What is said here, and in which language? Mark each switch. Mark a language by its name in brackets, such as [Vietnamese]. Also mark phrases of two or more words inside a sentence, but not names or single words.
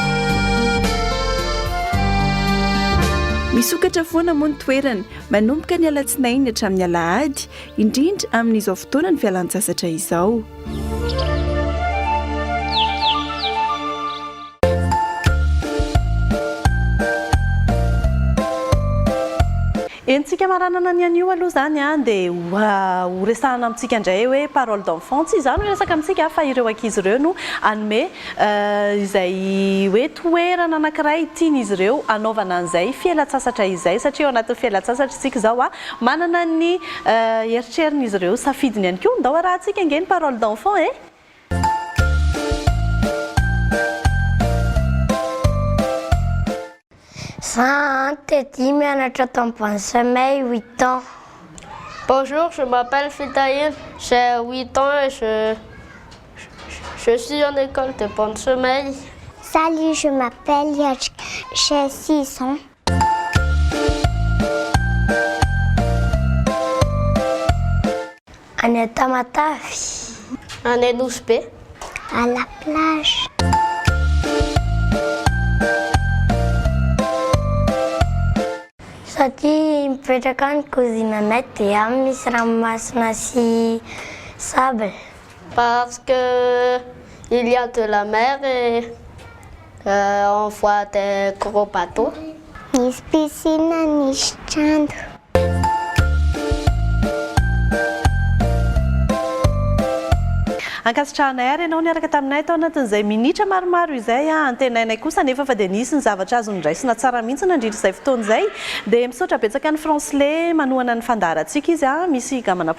[Malagasy] Misokatra foana moa ny toerana manomboka ny alatsinainy hatramin'ny alahady indrindra amin'izao fotoana ny fialan-tsasatra izao. Entsika maranana ny anio aloha zany dia ho resahana amintsika indray hoe parole d'enfant tsy izany resaka amintsika fa ireo ankizy ireo no anome izay hoe toerana anankiray tian'izy ireo anaovana an'izay fialan-tsasatra izay satria ao anatin'ny fialan-tsasatra isika izao manana ny eritrerin'izy ireo safidiny ihany koa ndao raha antsika angeny [French] parole d'enfant Bonjour, je m'appelle Fitaïn, j'ai 8 ans et je suis en école de Bonne Sommeil. Salut, je m'appelle Yachk, j'ai 6 ans. [Malagasy] Any Tamatavy. Any Anosy Be. [French] À la plage. [Malagasy] Satria mipetraka any cousinanay dia any misy ranomasina sy sable. [French] Parce que il y a de la mer et on voit des gros bateaux. [Malagasy] Misy piscine, misy trano. Ankasitrahanay ary ianao niaraka taminay tao anatin'izay minitra maromaro izay antenainay kosa nefa fa dia nisy ny zavatra azo nondraisina tsara mihitsy nandritra izay fotoan'izay dia misaotra betsaka ny Francelais manohana ny fandarantsika izy misy gamana